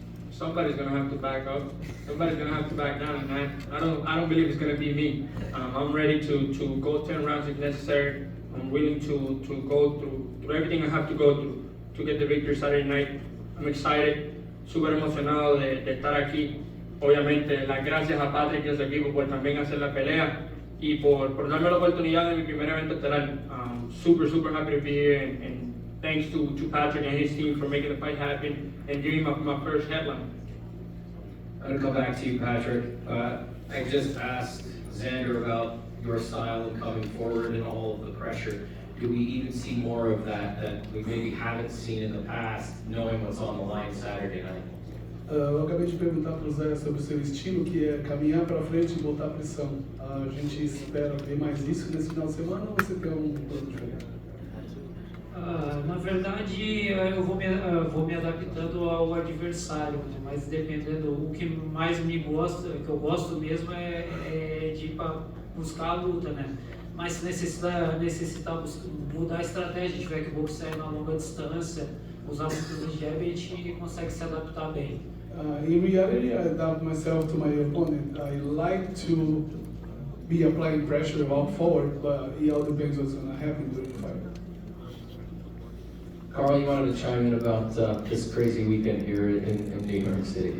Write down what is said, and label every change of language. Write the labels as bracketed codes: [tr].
[en] Somebody's gonna have to back up. Somebody's gonna have to back down, and I don't believe it's gonna be me. I'm ready to go 10 rounds if necessary. I'm willing to go through everything I have to go through to get the victory Saturday night. I'm excited, [es] súper emocionado de estar aquí. Obviamente, las gracias a Patrick y a su equipo por también hacer la pelea y por darme la oportunidad de mi primer evento estelar. [en] Super happy to be here, and thanks to Patrick and his team for making the fight happen and giving my first headline. I'm going to come back to you, Patrick. I just asked Xander about your style and coming forward and all of the pressure. Do we even see more of that we maybe haven't seen in the past, knowing what's on the line Saturday night? [pt] Eu acabei de perguntar para o Zé sobre o seu estilo, que é caminhar para frente e botar pressão. A gente espera ver mais isso nesse final de semana ou você tem um plano diferente? Na verdade, eu vou me adaptando ao adversário, né? Mas dependendo, o que mais me gosta, que eu gosto mesmo é de ir para buscar a luta, né? Mas se necessitar mudar a estratégia, tiver que boxear na longa distância, usar muito de jab, a gente consegue se adaptar bem. [en] In reality, I adapt myself to my opponent. I like to be applying pressure out forward, but it all depends what's going to happen during the fight. Carl, you wanted to chime in about this crazy weekend here in New York City.